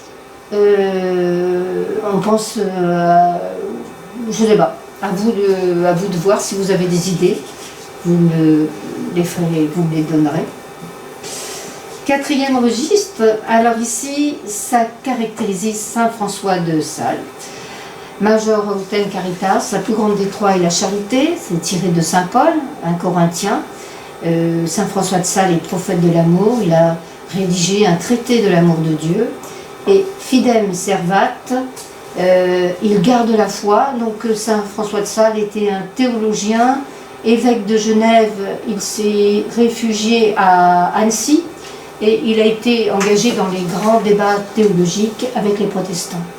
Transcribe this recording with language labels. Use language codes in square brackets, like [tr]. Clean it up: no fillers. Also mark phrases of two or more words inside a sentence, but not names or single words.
[fr] On pense, je ne sais pas, à vous de voir si vous avez des idées, vous me les donnerez. 4e registre, alors ici, ça caractérise Saint François de Sales. [la] Major autem caritas, [fr] la plus grande des 3 est la charité, c'est tiré de Saint Paul, un Corinthien. Saint François de Sales est prophète de l'amour, il a rédigé un traité de l'amour de Dieu. [la] Et Fidem Servat, [fr] il garde la foi. Donc Saint François de Sales était un théologien, évêque de Genève, il s'est réfugié à Annecy et il a été engagé dans les grands débats théologiques avec les protestants.